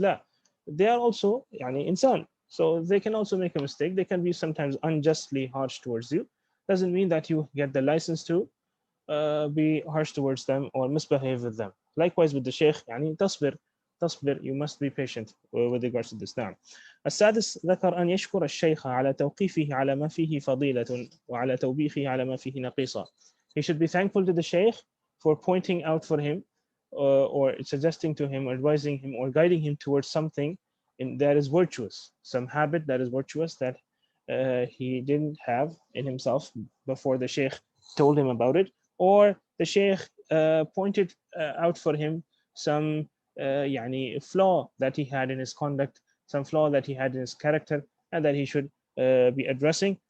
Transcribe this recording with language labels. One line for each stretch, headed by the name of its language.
English: لا, they are also
Arabic: يعني إنسان,
English: so they can also make a mistake. They can be sometimes unjustly harsh towards you. Doesn't mean that you get the license to be harsh towards them or misbehave with them. Likewise with the sheikh
Arabic: يعني تصبر,
English: you must be patient with regards to this.
Arabic: نعم. السادس ذكر أن يشكر الشيخ على توقيفه على ما فيه فضيلة وعلى توبيخه على ما فيه نقيصة.
English: He should be thankful to the sheikh for pointing out for him or suggesting to him or advising him or guiding him towards something that is virtuous, some habit that is virtuous that he didn't have in himself before the sheikh told him about it, or the sheikh pointed out for him some يعني flaw that he had in his conduct, some flaw that he had in his character, and that he should be addressing.